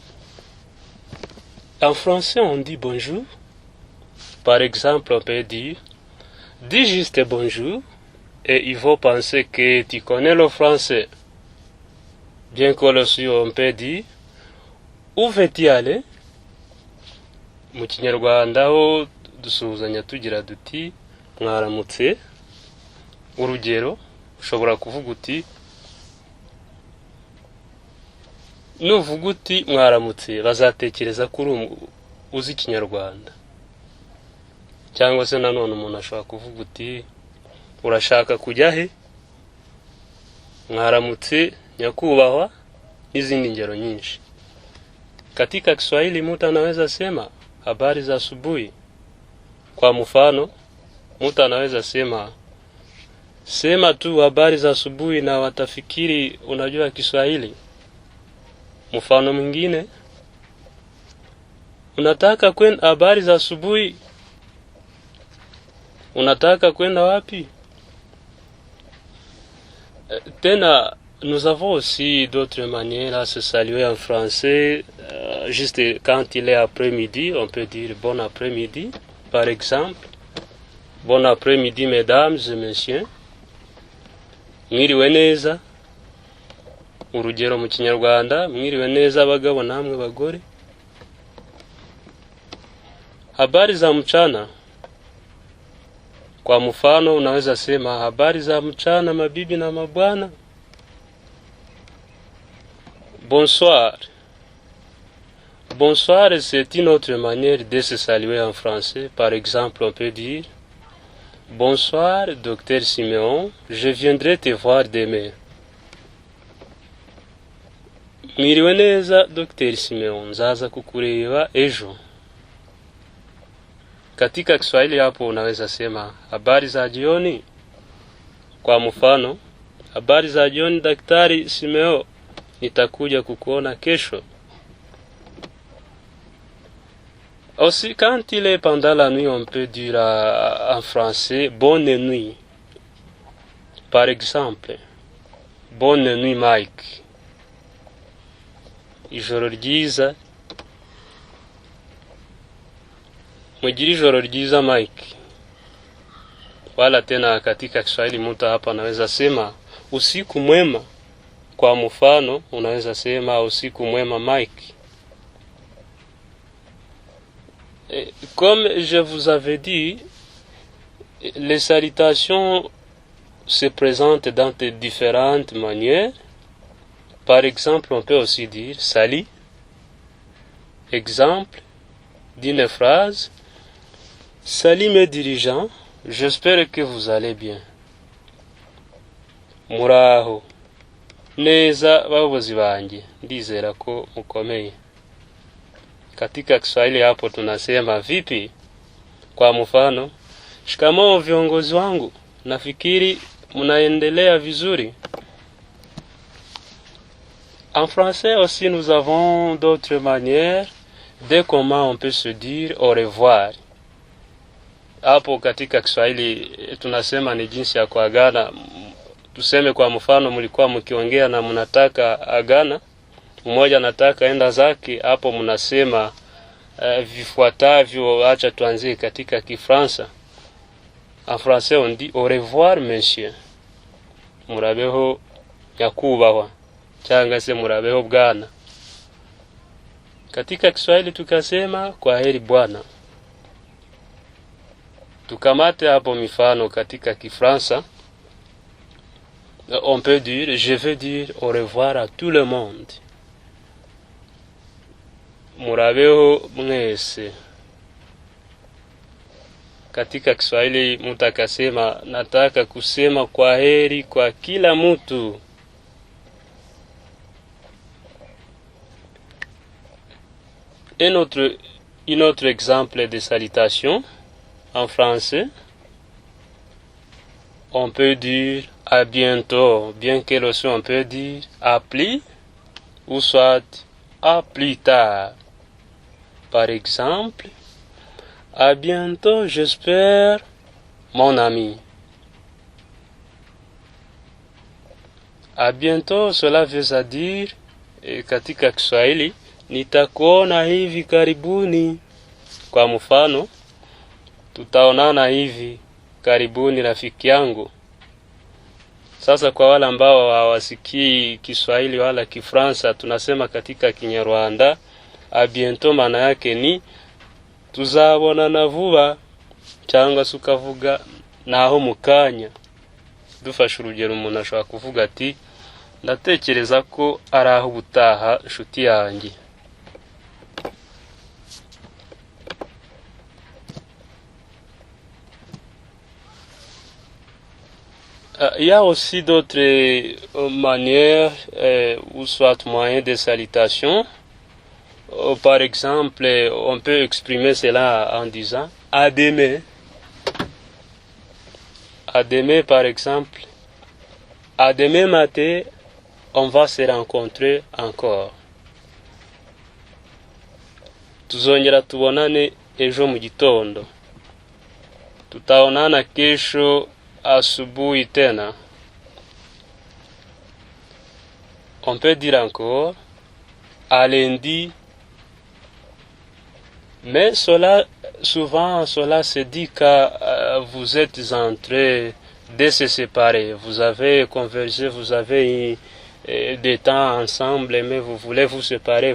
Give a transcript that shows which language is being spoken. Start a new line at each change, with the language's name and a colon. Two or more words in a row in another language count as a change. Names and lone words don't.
French: En français, on dit bonjour. Par exemple, on peut dire « Dis juste bonjour » et il faut penser que tu connais le français. Bien que aussi, on peut dire « Où veux-tu aller ?»
Kinyarwanda: Mu Kinyarwanda ho dusuhuzanya tugira duti mwaramutse. Urugero, ushobora kuvuga uti nuvuga uti mwaramutse bazatekereza ko uzi Kinyarwanda. Cyangwa se nanone umuntu ashobora kuvuga uti urashaka kujya he? Mwaramutse nyakubahwa, n'izindi ngero nyinshi.
Swahili: Katika Kiswahili mtu anaweza sema habari za asubuhi. Kwa mfano, mtu anaweza sema tu habari za asubuhi na watafikiri unajua Kiswahili. Mfano mwingine, unataka kwenda habari za asubuhi? Unataka kwenda wapi? Tena,
French: nous avons aussi d'autres manières à se saluer en français. Juste quand il est après-midi, on peut dire bon après-midi. Par exemple, bon après-midi mesdames et messieurs.
Kinyarwanda: Mwiriwe neza. Urugero mu Kinyarwanda, mwiriwe neza abagabo namwe bagore.
Swahili: Habari za mchana. Kwa mfano unaweza sema habari za mchana mabibi na mabwana.
French: Bonsoir. Bonsoir, c'est une autre manière de se saluer en français. Par exemple, on peut dire bonsoir, docteur Siméon, je viendrai te voir demain.
Kinyarwanda: Mwiriwe neza, Dr. Simeon, nzaza kukureba ejo.
Swahili: Katika Kiswahili hapo unaweza sema habari za jioni. Kwa mfano, habari za jioni Daktari Simeo, nitakuja kukuona kesho.
French: Aussi, quand il est pendant la nuit, on peut dire en français bonne nuit. Par exemple, bonne nuit Mike.
Kinyarwanda: Ijoro ryiza. Mugire ijoro ryiza Mike.
Swahili: Wala tena katika Kiswahili mtu hapa anaweza sema usiku mwema. Kwa mfano unaweza sema usiku mwema Mike.
French: Comme je vous avais dit, les salutations se présentent dans de différentes manières. Par exemple, on peut aussi dire salut. Exemple d'une phrase. Salut mes dirigeants, j'espère que vous allez bien.
Kinyarwanda: Muraho. Neza bayobozi banjye, ndizera ko mukomeye.
Swahili: Katika Kiswahili hapo tunasema vipi? Kwa mfano, shikamoo viongozi wangu, nafikiri mnaendelea vizuri.
French: En français aussi, nous avons d'autres manières de comment on peut se dire au revoir.
Swahili: Hapo katika Kiswahili tunasema ni jinsi ya kuagana. Tuseme kwa mfano mlikuwa mkiongea na mnataka agana, mmoja anataka enda zake, hapo mnasema vifuatavyo. Acha tuanzie katika Kifaransa.
French: En français on dit au revoir monsieur.
Kinyarwanda: murabeho nyakubahwa cyangwa se murabeho bwana.
Swahili: Katika Kiswahili tukasema kwaheri bwana. Tukamate hapo mifano katika Kifransa.
French: On peut dire je veux dire au revoir à tout le monde.
Kinyarwanda: Murabeho mwese.
Swahili: Katika Kiswahili mtu akasema nataka kusema kwaheri kwa kila mtu.
French: Un autre exemple de salutation en français, on peut dire à bientôt, bien que le son on peut dire à plus ou soit à plus tard. Par exemple, à bientôt, j'espère, mon ami. À bientôt, cela veut dire
Swahili: katika Kiswahili nitakuona hivi karibuni. Kwa mfano, tutaonana hivi karibuni rafiki yangu. Sasa kwa wale ambao hawasikii Kiswahili wala Kifransa, tunasema katika Kinyarwanda
French: a bientôt
Swahili: maana yake ni
Kinyarwanda: tuzabonana vuba cyangwa sukavuga naho mukanya. Dufashe urugero umuntu ashobora kuvuga ati ndatekereza ko ari aho ubutaha nshuti yanjye.
French: Il y a aussi d'autres manières ou soit moyens de salutation. Par exemple, on peut exprimer cela en disant à demain. À demain, par exemple. À demain matin, on va se rencontrer encore.
Kinyarwanda: Tuzongera tubonane ejo mu gitondo.
Swahili: Tutaonana kesho asubuhi tena.
French: On peut dire encore à lundi. Mais souvent cela se dit que vous êtes en train de se séparer. Vous avez conversé, vous avez des temps ensemble, mais vous voulez vous séparer.